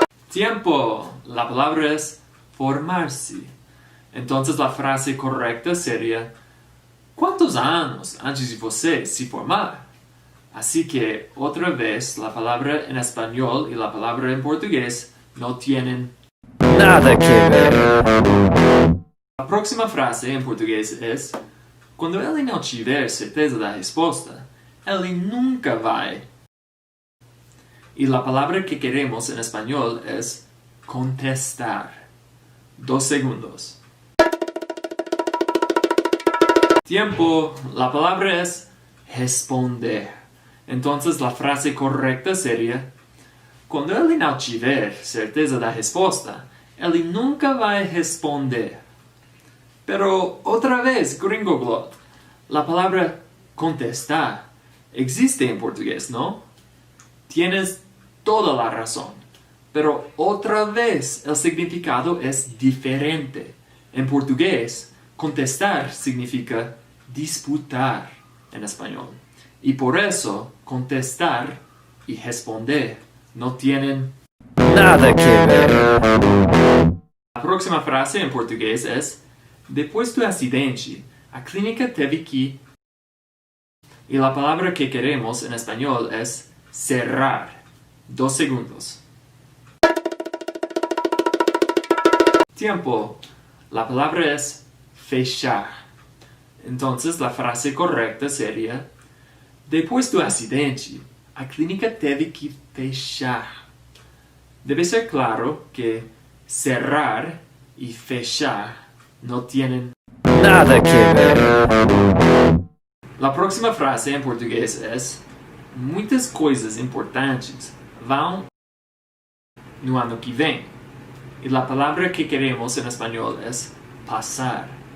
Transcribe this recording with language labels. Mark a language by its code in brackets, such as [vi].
[es] Tiempo. La palabra es formarse. Entonces la frase correcta sería: [pt] ¿Cuántos anos antes de você se formar? [es] Así que, otra vez, la palabra en español y la palabra en portugués no tienen Nada que ver. La próxima frase en portugués es: [pt] quando ele não tiver certeza da resposta, ele nunca vai. [es] Y la palabra que queremos en español es contestar. 2 segundos. Tiempo. La palabra es responder. Entonces la frase correcta sería: [pt] quando ele não tiver certeza da resposta, ele nunca vai responder. [es] Pero otra vez, Gringoglot, la palabra contestar existe en portugués, ¿no? Tienes toda la razón. Pero otra vez el significado es diferente. En portugués, contestar significa disputar en español. Y por eso, contestar y responder no tienen Nada que ver. La próxima frase en portugués es: [pt] depois do acidente, a clínica teve que... [es] Y la palabra que queremos en español es cerrar. 2 segundos. Tiempo. La palabra es fechar. Entonces la frase correcta sería: [pt] Depois do acidente, a clínica teve que fechar. [es] Debe ser claro que cerrar y fechar no tienen Nada que ver. La próxima [pt] frase em português é: muitas coisas importantes vão no ano que vem. E a palavra que queremos em espanhol é passar.